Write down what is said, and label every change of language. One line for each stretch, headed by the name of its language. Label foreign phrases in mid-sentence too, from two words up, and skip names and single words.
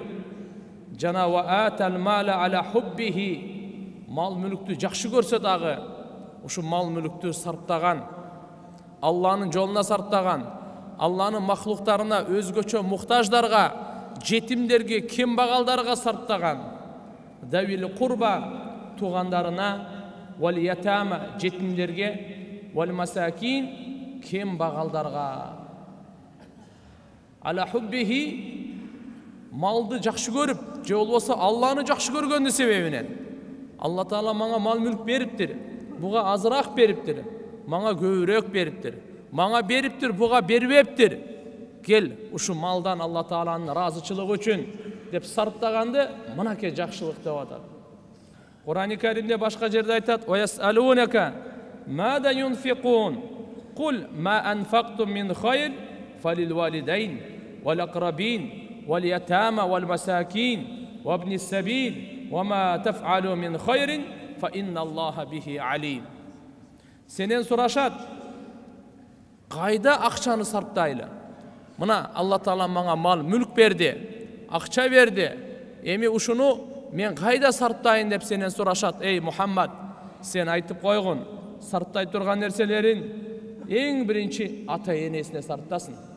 Kyrgyz: Жана
Arabic: وآتى المال على حبه,
Kyrgyz: мал мүлүктү жакшы көрсө дагы, ушу мал мүлүктү сарптаган, Алланын жолуна сарптаган, Алланын махлуктарына, өзгөчө муктаждарга, жетимдерге, кембагалдарга сарптаган,
Arabic: ذوي القربى,
Kyrgyz: туугандарына,
Arabic: واليتامى,
Kyrgyz: жетимдерге,
Arabic: والمساكين,
Kyrgyz: кембагалдарга.
Arabic: على حبه,
Kyrgyz: малды жакшы көрүп, же болбосо Алланы жакшы көргөндү себебинен. Алла Таала мага мал мүлк бериптир. Буга азыраак бериптир. Мага көбүрөөк бериптир. Мага бериптир, буга бербептир. Кел, ушу малдан Алла Тааланын ыраазычылыгы үчүн деп сарптаганды мынакей жакшылык деп атат. Кур'ан-ы Каримде башка жерде айтат:
Arabic: "ويسألونك ماذا ينفقون? قل ما أنفقتم من خير فللوالدين والأقربين واليتامى والمساكين وابن السبيل وما تفعلوا من خير فإن الله به عليم."
Kyrgyz: Сенен сурашат: кайда акчаны сарптайлы? Мына Алла Таала мага мал мүлк берди, акча берди. Эми ушуну мен кайда сарптайын деп сенен сурашат. Эй Мухаммад, сен айтып койгун, сарттай турган нерселерин эң биринчи ата-энесине сарптасын.